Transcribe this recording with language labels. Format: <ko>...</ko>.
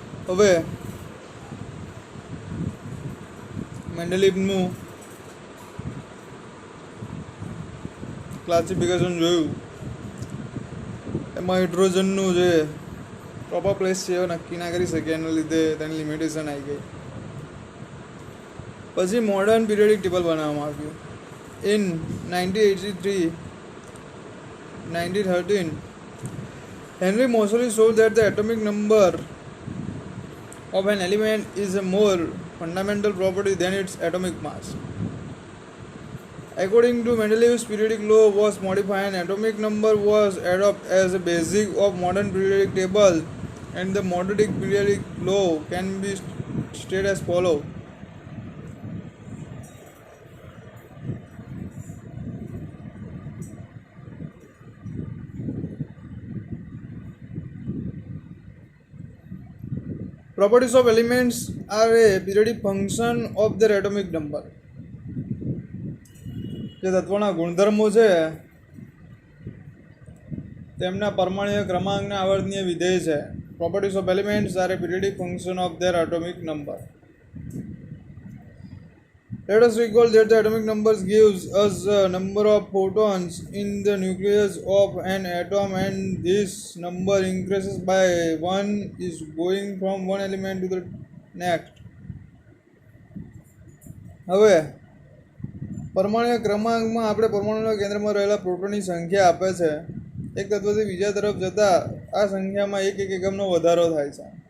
<gu>હવે મેન્ડેલિવનું ક્લાસિફિકેશન જોયું, એમાં હાઇડ્રોજનનું જે પ્રોપર પ્લેસ છે એ નક્કી ના કરી શકે, એના લીધે તેની લિમિટેશન આવી ગઈ. પછી મોડર્ન પિરિયોડિક ટેબલ બનાવવામાં આવ્યું.</gu> <en>In 1913 Henry Moseley showed that the atomic number of an element is a more fundamental property than its atomic mass. According to Mendeleev's periodic law was modified, and atomic number was adopted as a basic of modern periodic table, and the modern periodic law can be stated as follows. Properties of elements are a periodic function of their atomic number.</en> <gu>જે તત્વોના ગુણધર્મો છે તેમના પરમાણ્વીય ક્રમાંકના આવર્તનીય વિધેય છે.</gu> <en>Properties of elements are a periodic function of their atomic number. Let us recall that the atomic numbers gives us a number of photons in the nucleus of an atom, and this number increases by one is going from one element to the next.</en> <gu>હવે પરમાણુ ક્રમાંકમાં આપણે પરમાણુના કેન્દ્રમાં રહેલા પ્રોટોનની સંખ્યા આપે છે. એક તત્વથી બીજા તરફ જતા આ સંખ્યામાં એક એકમનો વધારો થાય છે.</gu>